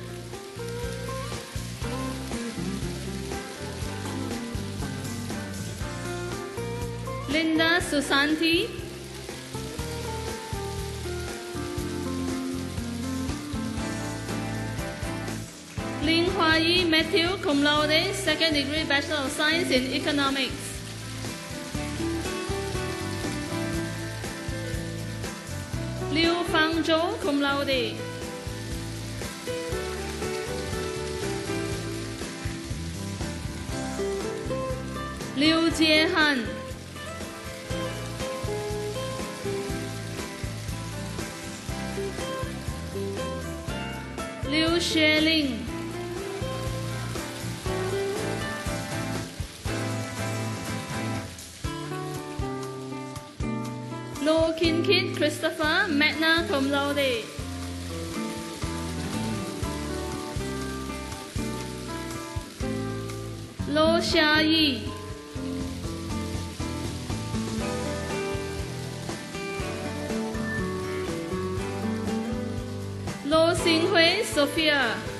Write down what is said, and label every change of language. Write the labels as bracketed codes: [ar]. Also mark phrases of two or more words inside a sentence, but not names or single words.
[en] Linda Susanti. Lin Hua Yi Matthew, [la] cum laude, [en] second degree Bachelor of Science in Economics. Liu Fang Zhou, [la] cum laude. [en] Liu Jiehan. Liu Xueling. Lo Kin Kit Christopher, [la] magna cum laude. [en] Lo Xia Yi. Lo Xinghui Sophia.